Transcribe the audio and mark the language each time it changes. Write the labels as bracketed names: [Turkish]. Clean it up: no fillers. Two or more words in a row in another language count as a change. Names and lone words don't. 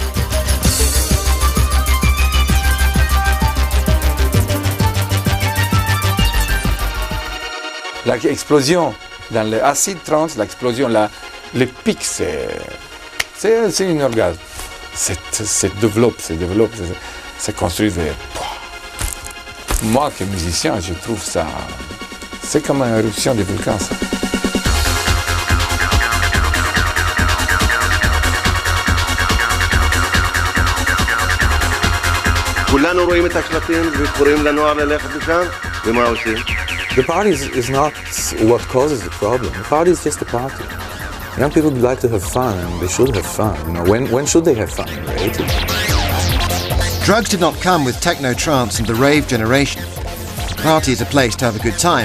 [French] L'explosion dans l'acide trans, l'explosion, les pics, c'est une orgasme. C'est développe, c'est construit vers... Moi, que musicien, je trouve ça... C'est comme une éruption des volcans, ça. [Hebrew] כולנו רואים את השלטים וקוראים לנוער ללכת לשם, ומה עושים? [English] The party is not what causes the problem. The party is just a party. Young people like to have fun, and they should have fun. You know, when should they have fun? In their 80s. Drugs did not come with techno trance and the rave generation. Party is a place to have a good time.